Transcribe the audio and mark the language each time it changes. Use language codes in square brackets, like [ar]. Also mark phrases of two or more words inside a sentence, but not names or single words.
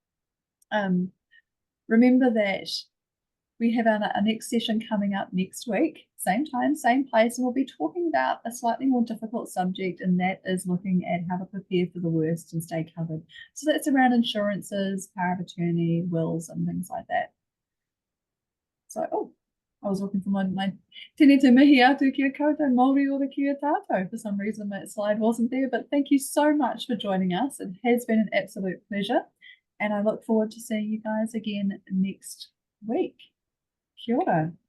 [en] Remember that we have our next session coming up next week, same time, same place, and we'll be talking about a slightly more difficult subject, and that is looking at how to prepare for the worst and stay covered. So that's around insurances, power of attorney, wills, and things like that. So, I was looking for my [mi] tēnei te mihi atu kia koutou Māori ora kia tātou. [en] For some reason that slide wasn't there, but thank you so much for joining us. It has been an absolute pleasure, and I look forward to seeing you guys again next week. [mi] Kia ora.